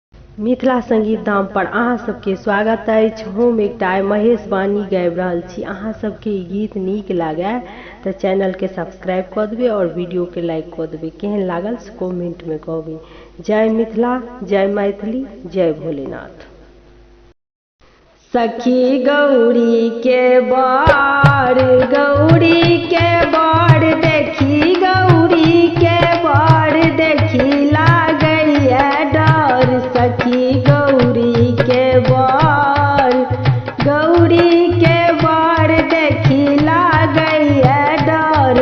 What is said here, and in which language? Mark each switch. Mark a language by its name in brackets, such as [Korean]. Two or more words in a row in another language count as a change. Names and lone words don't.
[Maithili] मिथिला संगीत धाम पर अहाँ सबके स्वागत अछि। हम एकटा महेश वाणी गाबि रहल छी। अहाँ सबके गीत नीक लागे तो चैनल के सब्सक्राइब कर देबे और वीडियो के लाइक कर देबे। केहन लागल से कमेंट में कहबे। जय मिथिला, जय मैथिली, जय भोलेनाथ। सखी गौरी के बार, गौरी के बार देखी, गौरी के बार देखी लागैया डर। सखी गौरी के बार, गौरी के बार देखी लागैया डर।